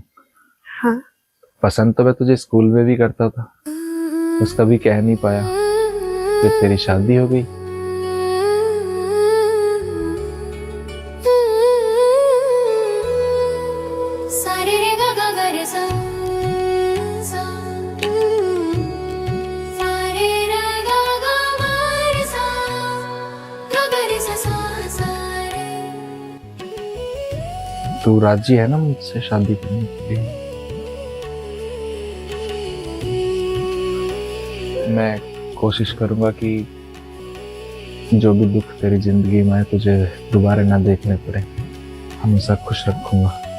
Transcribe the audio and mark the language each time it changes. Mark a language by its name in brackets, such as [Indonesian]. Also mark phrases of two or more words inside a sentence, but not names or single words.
[Hindi] हाँ। पसंद तो मैं तुझे स्कूल में भी करता था, बस कभी कह नहीं पाया। फिर तेरी शादी हो गई। सारे रे गा गा गा रे सा सा सारे रे गा गा मा रे सा गा गा रे सा सा रे। तू राजी है ना मुझसे शादी करने के लिए? मैं कोशिश करूंगा कि जो भी दुख तेरी जिंदगी में है तुझे दोबारा ना देखने पड़े, हमेशा खुश रखूंगा।